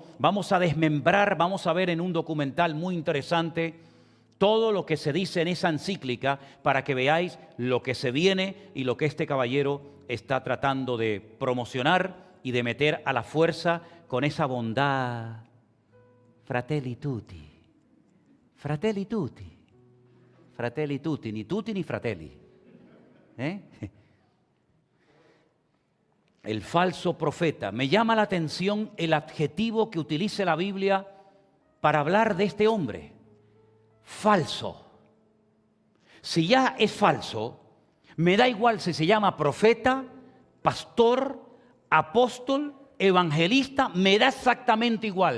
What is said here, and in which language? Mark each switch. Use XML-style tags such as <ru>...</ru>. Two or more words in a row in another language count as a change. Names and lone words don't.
<es>Vamos a desmembrar, vamos a ver en un documental muy interesante todo lo que se dice en esa encíclica para que veáis lo que se viene y lo que este caballero está tratando de promocionar y de meter a la fuerza con esa bondad. Fratelli tutti, fratelli tutti, fratelli tutti, ni tutti ni fratelli. El falso profeta. Me llama la atención el adjetivo que utilice la Biblia para hablar de este hombre. Falso. Si ya es falso, me da igual si se llama profeta, pastor, apóstol, evangelista, me da exactamente igual.</es>